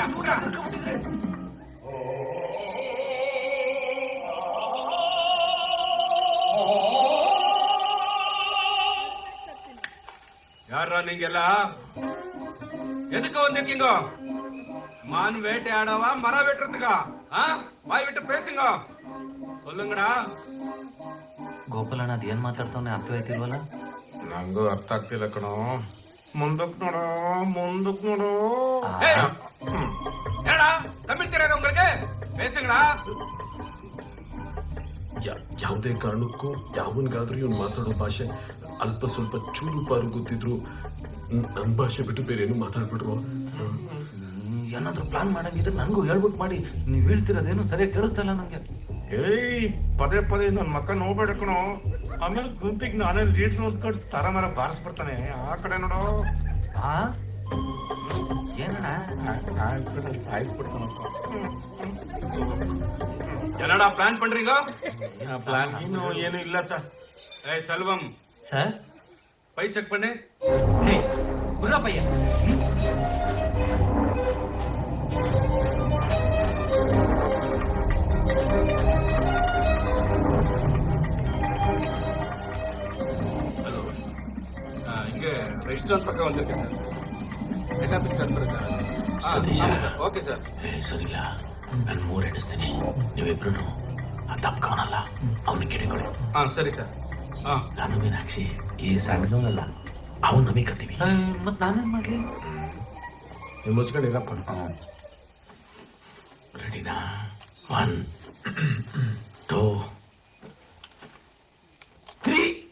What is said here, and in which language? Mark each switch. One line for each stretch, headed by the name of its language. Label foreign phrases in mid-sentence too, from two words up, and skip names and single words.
Kannada: ಯಾರ ನಿಂಗೆಲ್ಲ
Tamil: எதுக்கு வந்திருக்கீங்க? மான் வேட்டை ஆடவா மர வெட்டுறதுக்கா? வாய் விட்டு பேசுங்க, சொல்லுங்கடா.
Kannada: ಗೋಪಾಲಣ್ಣ ಅದೇನ್ ಮಾತಾಡ್ತಾವನೆ ಅರ್ಥವಾಯ್ತಿಲ್ವಲ್ಲ? ನಂಗೂ ಅರ್ಥ ಆಗ್ತಿಲ್ಲ ಕಣೋ. ಮುಂದಕ್ ನೋಡು.
Tamil: ஏடா தமிழ் தெரியாத உங்களுக்கு? பேசுங்கடா.
Kannada: ಯಾವುದೇ ಕಾರಣಕ್ಕೂ ಯಾವನ್ಗಾದ್ರೂ ಇವ್ನು ಮಾತಾಡೋ ಭಾಷೆ ಅಲ್ಪ ಸ್ವಲ್ಪ ಚೂರು ಪಾರು ಗೊತ್ತಿದ್ರು ನನ್ ಭಾಷೆ ಬಿಟ್ಟು ಬೇರೆ ಏನು ಮಾತಾಡ್ಬಿಟ್ರು. ಏನಾದ್ರು ಪ್ಲಾನ್ ಮಾಡಂಗಿದ್ರೆ ನನಗೂ ಹೇಳ್ಬಿಟ್ಟು ಮಾಡಿ. ನೀವ್ ಹೇಳ್ತಿರೋದೇನು ಸರಿಯಾಗಿ ಕೇಳಿಸ್ತಾ ಇಲ್ಲ ನಂಗೆ. ಏಯ್ ಪದೇ ಪದೇ ನನ್ ಮಕ್ಕ ನೋಡ್ಬೇಡ ಕಣೋ, ಆಮೇಲೆ ಗುಂಪಿಗೆ ನಾನೇ ಲೀಡ್ರ್ ಹೊತ್ಕೊಂಡು ತರ ಮರ ಬಾರಿಸ್ಬಿಡ್ತಾನೆ. ಆ ಕಡೆ ನೋಡೋ. ಆ ಏನಣ್ಣ ಸಾಯಿಸ್ಬಿಡ್ತಾನಪ್ಪ.
Tamil: என்னடா பிளான் பண்றீங்க?
Kannada: ಪ್ಲಾನ್ ಏನು ಇಲ್ಲ ಸರ್.
Tamil: ஏய் செல்வம்,
Kannada: ಸರ್,
Tamil: பை செக் பண்ணு.
Kannada: ಹೇ ಗುರ್ರಪ್ಪಯ್ಯ,
Tamil: இங்க ரெஸ்டாரண்ட் பக்கம் வந்திருக்கேன் சார்.
English: head office
Tamil: கட்டுறேன் சார்.
English: okay sir.
Kannada: ಸರಿಲ್ಲ, ನಾನು 3 ಎಣಿಸ್ತೀನಿ. ನೀವಿಬ್ರು ಆ ತಪ್ಕೋನಲ್ಲ ಅವನು ಕೇಳಿಕೊಳ್ಳಿ. ಸರಿ ಸರ್. ನಾನು ಮೀನಾಕ್ಷಿ ಈ ಸಣ್ಣದಲ್ಲ ಅವನು ನಮಗೆ ಕತ್ತೀವಿ. ಮತ್ ನಾನೇನ್ ಮಾಡ್ಲಿ? ನೀವು ಮುಚ್ಕೊಂಡಿರಪ್ಪ. ರೆಡಿನಾ? 1 2 3.